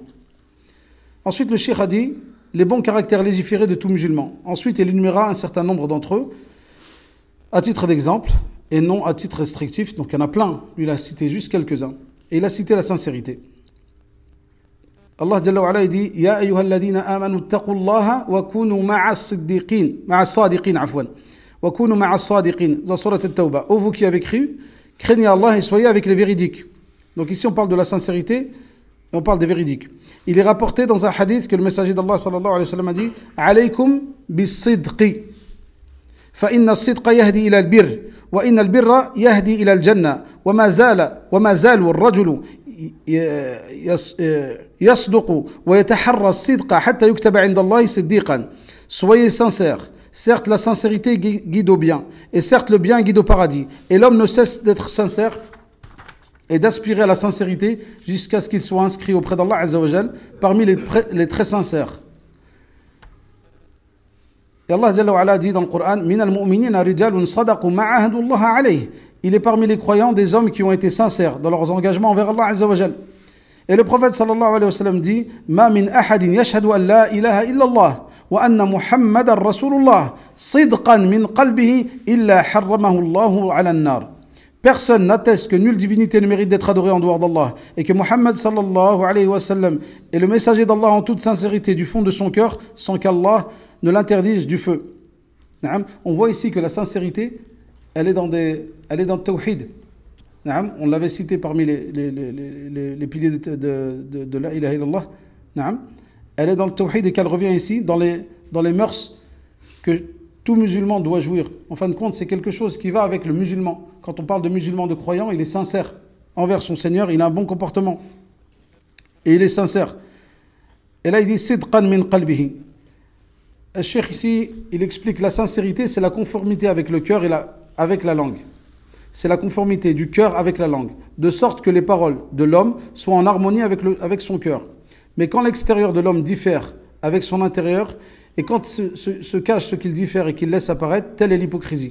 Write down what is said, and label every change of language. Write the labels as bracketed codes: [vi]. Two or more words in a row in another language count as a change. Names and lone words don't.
[fr] Ensuite le cheikh a dit les bons caractères légiférés de tout musulman. Ensuite, il énuméra un certain nombre d'entre eux, à titre d'exemple, et non à titre restrictif. Donc, il y en a plein. Lui, il a cité juste quelques-uns. Et il a cité la sincérité. [ar] الله جل وعلا, [fr] il dit « [ar] يا أيها الذين آمنوا اتقوالله وكونوا مع الصادقين عفوا. وكونوا مع الصادقين » dans Surat At-Tawbah. [fr] Ô vous qui avez cru, Craignez Allah et soyez avec les véridiques. Donc ici on parle de la sincérité et on parle des véridiques. Il est rapporté dans un hadith que le messager d'Allah [ar] صلى الله عليه وسلم [fr] a dit [ar] عليكم بالصدق فإن الصدق يهدي إلى البر وإن البر يهدي إلى الجنة وما زال الرجل يصدق ويتحرى الصدق حتى يكتب عند الله صديقا. [fr] Soyez sincères. Certes, la sincérité guide au bien, et certes, le bien guide au paradis. Et l'homme ne cesse d'être sincère et d'aspirer à la sincérité jusqu'à ce qu'il soit inscrit auprès d'Allah [ar] Azza wa Jal [fr] parmi les très sincères. [ar] Et الله جل وعلا [fr] dit dans le Coran [ar] من المؤمنين رجال صدقوا ماعاهدوا الله عليه. [fr] Il est parmi les croyants des hommes qui ont été sincères dans leurs engagements envers Allah [ar] Azza wa Jal. [fr] Et le prophète [ar] صلى الله عليه وسلم dit ما من أحد يشهد أن لا إله إلا الله وأن محمدا رسول الله صدقا من قلبه إلا حرمه الله على النار. [fr] Personne n'atteste que nulle divinité ne mérite d'être adorée en dehors d'Allah et que Muhammad [ar] sallallahu alayhi wa sallam [fr] est le messager d'Allah en toute sincérité du fond de son cœur sans qu'Allah ne l'interdise du feu. On voit ici que la sincérité elle est dans le tawhid. On l'avait cité parmi les piliers de [ar] la ilaha illallah. [fr] Elle est dans le tawhid et qu'elle revient ici dans les mœurs que tout musulman doit jouir. En fin de compte, c'est quelque chose qui va avec le musulman. Quand on parle de musulman, de croyant, il est sincère envers son Seigneur, il a un bon comportement. Et il est sincère. Et là, il dit « [ar] Sidqan min qalbihi ». [fr] Le cheikh ici, il explique la sincérité, c'est la conformité avec le cœur et avec la langue. C'est la conformité du cœur avec la langue, de sorte que les paroles de l'homme soient en harmonie avec son cœur. Mais quand l'extérieur de l'homme diffère avec son intérieur, et quand se cache ce qu'il diffère et qu'il laisse apparaître, telle est l'hypocrisie.